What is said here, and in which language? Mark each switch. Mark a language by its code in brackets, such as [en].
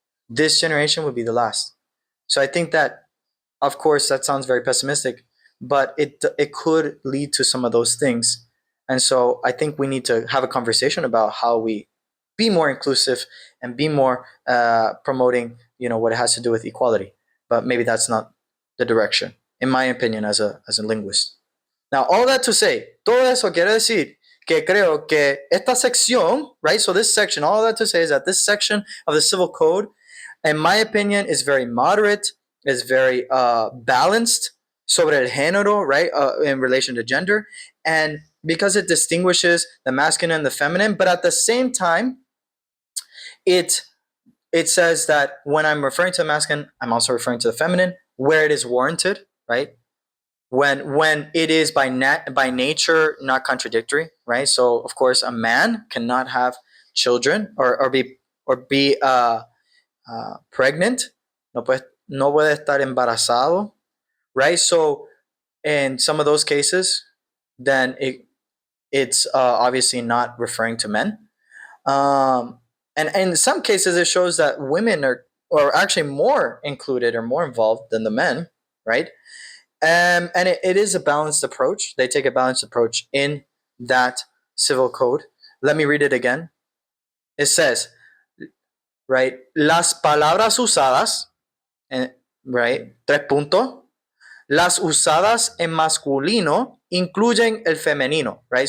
[en] This generation would be the last. So I think that, of course, that sounds very pessimistic, but it could lead to some of those things. And so I think we need to have a conversation about how we be more inclusive and be more promoting, what it has to do with equality. But maybe that's not the direction, in my opinion, as a linguist. Now, all that to say, [es] todo eso quiere decir que creo que esta sección, [en] right? So this section, all that to say is that this section of the Civil Code, in my opinion, is very moderate, is very balanced [es] sobre el género, [en] right? In relation to gender. And because it distinguishes the masculine and the feminine, but at the same time, it says that when I'm referring to the masculine, I'm also referring to the feminine, where it is warranted, right? When it is by nature not contradictory, right? So of course a man cannot have children or be pregnant, [es] no puede estar embarazado, [en] right? So in some of those cases, then it's obviously not referring to men. And in some cases, it shows that women are actually more included or more involved than the men, right? And it is a balanced approach. They take a balanced approach in that civil code. Let me read it again. It says, right, [es] las palabras usadas, [en] right, [es] 3 puntos, las usadas en masculino incluyen el femenino, right?